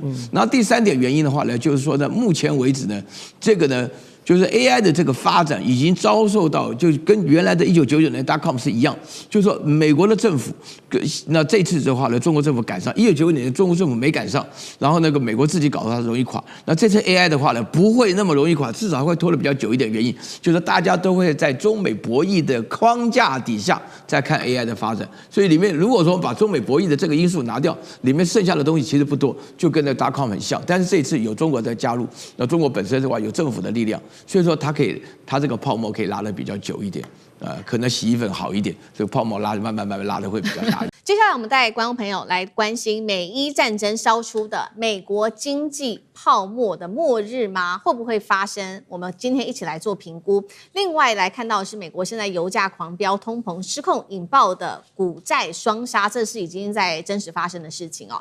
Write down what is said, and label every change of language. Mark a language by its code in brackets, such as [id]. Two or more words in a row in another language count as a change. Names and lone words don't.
[zh] 然後第三點原因的話呢，就是說呢，目前為止呢，這個呢。就是 AI 的這個發展已經遭受到，就跟原來的1999年 .com 是一樣，就是說美國的政府，那這次的話呢，中國政府趕上，1990年中國政府沒趕上，然後那個美國自己搞得它容易垮。那這次 AI 的話呢，不會那麼容易垮，至少會拖得比較久一點。原因就是大家都會在中美博弈的框架底下再看 AI 的發展。所以裡面如果說把中美博弈的這個因素拿掉，裡面剩下的東西其實不多，就跟那 .com 很像。但是這次有中國在加入，那中國本身的話有政府的力量。所以說它這個泡沫可以拉得比較久一點，可能洗衣粉好一點，這個泡沫慢慢拉得會比較大。接下來我們帶觀眾朋友來關心美伊戰爭燒出的美國經濟泡沫的末日嗎？會不會發生？我們今天一起來做評估。另外來看到的是美國現在油價狂飆、通膨失控引爆的股債雙殺，這是已經在真實發生的事情哦。